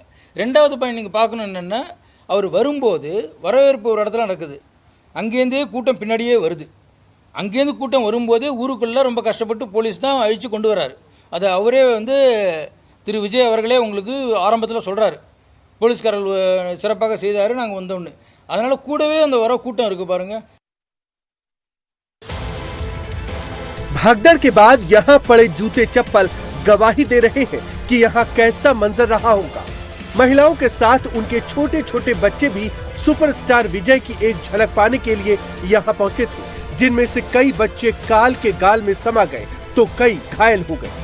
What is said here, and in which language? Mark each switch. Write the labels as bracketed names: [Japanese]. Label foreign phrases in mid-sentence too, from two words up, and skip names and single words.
[Tamil] ரெண்டாவது பாயிண்ட் நீங்கள் பார்க்கணும் என்னென்னா, அவர் வரும்போது வரவேற்பு ஒரு இடத்துல நடக்குது, அங்கேருந்தே கூட்டம் பின்னாடியே வருது. அங்கேருந்து கூட்டம் வரும்போதே ஊருக்குள்ளே ரொம்ப கஷ்டப்பட்டு போலீஸ் தான் அழித்து கொண்டு வராரு. அதை அவரே வந்து திரு விஜய் அவர்களே உங்களுக்கு ஆரம்பத்தில் சொல்கிறாரு, போலீஸ்காரர்கள் சிறப்பாக செய்தார் நாங்கள் வந்தோன்னு. அதனால் கூடவே அந்த வர கூட்டம் இருக்குது பாருங்கள். [Hindi] भगदड़ के बाद यहाँ पड़े जूते चप्पल गवाही दे रहे हैं कि यहाँ कैसा मंजर रहा होगा। महिलाओं के साथ उनके छोटे छोटे बच्चे भी सुपरस्टार विजय की एक झलक पाने के लिए यहाँ पहुंचे थे, जिनमें से कई बच्चे काल के गाल में समा गए तो कई घायल हो गए।